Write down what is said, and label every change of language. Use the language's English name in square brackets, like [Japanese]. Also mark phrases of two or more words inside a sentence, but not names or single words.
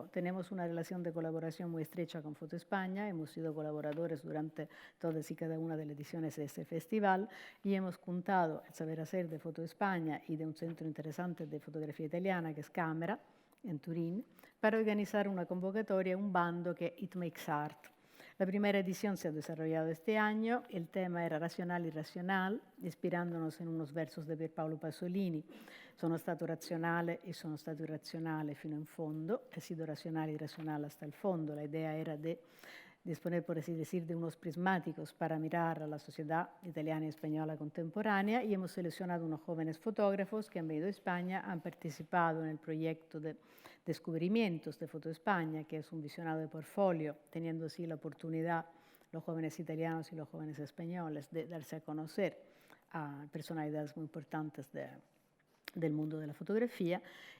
[Spanish] Tenemos una relación de colaboración muy estrecha con Foto España, hemos sido colaboradores durante todas y cada una de las ediciones de este festival y hemos juntado el saber hacer de Foto España y de un centro interesante de fotografía italiana que es Camera, en Turín, para organizar una convocatoria, un bando que It Makes Art. La primera edición se ha desarrollado este año, el tema era Razionale e irrazionale, inspirándonos en unos versos de Pierpaolo Pasolini. [Italian] Sono stato razionale e sono stato irrazionale fino in fondo, [Spanish] he sido racional y irracional hasta el fondo. La idea era de disponer, por así decir, de unos prismáticos para mirar a la sociedad italiana y española contemporánea, y hemos seleccionado unos jóvenes fotógrafos que han venido a España, han participado en el proyecto de Descubrimientos de Foto España, que es un visionado de portfolio, teniendo así la oportunidad los jóvenes italianos y los jóvenes españoles de darse a conocer a personalidades muy importantes del mundo de la fotografía.